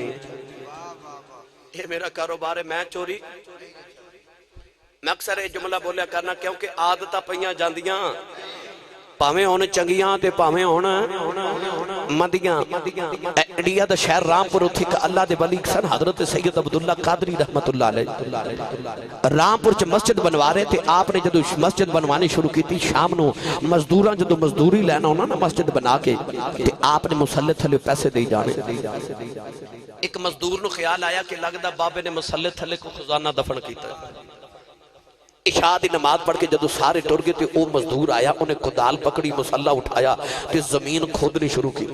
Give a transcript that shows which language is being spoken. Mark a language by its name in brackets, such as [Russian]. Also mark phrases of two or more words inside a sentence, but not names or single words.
[Urdu] یہ میرا کاروبار ہے، میں چوری. [Punjabi] میں اکثر ایہہ جملہ بولیا کرنا کیونکہ عادتاں پئیاں جاندیاں بھاویں ہن چنگیاں تے بھاویں ہن مندیاں. انڈیا دا شہر رامپور، اوتھے اک اللہ دے ولی سن حضرت سید عبداللہ قادری [Arabic] رحمة الله عليه. [Urdu] رامپور چ مسجد بنوا رہے تھے. [Punjabi] آپ نے جدوں مسجد بنوانی شروع کیتی شام نوں مزدوراں جدوں مزدوری لینا ہونا نا مسجد بنا کے تے آپ نے مصلے تھلے پیسے دے جانے. اک مزدور نوں خیال آیا کہ لگدا بابے نے مصلے تھلے کوئی خزانہ دفن کیتا. عشاء دی نماز پڑھ کے جدوں سارے ٹر گئے تو او مزدور آیا، اوہنے کدال پھڑی، مصلا چکیا تے زمین کھودنی شروع کیتی.